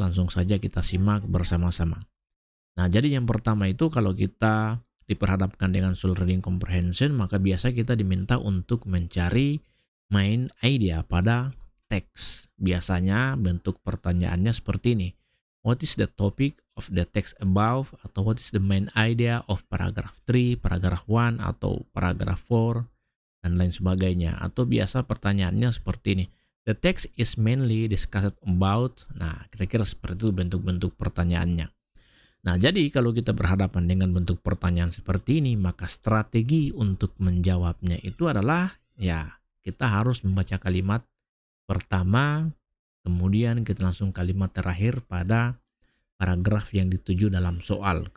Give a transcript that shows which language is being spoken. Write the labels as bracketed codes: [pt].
[id] Langsung saja kita simak bersama-sama. Nah, jadi yang pertama itu kalau kita diperhadapkan dengan soal reading comprehension, maka biasa kita diminta untuk mencari main idea pada teks. Biasanya bentuk pertanyaannya seperti ini. [en] What is the topic of the text above? Atau what is the main idea of paragraph 3, paragraph 1, atau paragraph 4, [id] dan lain sebagainya. Atau biasa pertanyaannya seperti ini. [en] The text is mainly discussed about. [id] Nah, kira-kira seperti itu bentuk-bentuk pertanyaannya. Nah, jadi kalau kita berhadapan dengan bentuk pertanyaan seperti ini, maka strategi untuk menjawabnya itu adalah, ya, kita harus membaca kalimat pertama, kemudian kita langsung kalimat terakhir pada paragraf yang dituju dalam soal.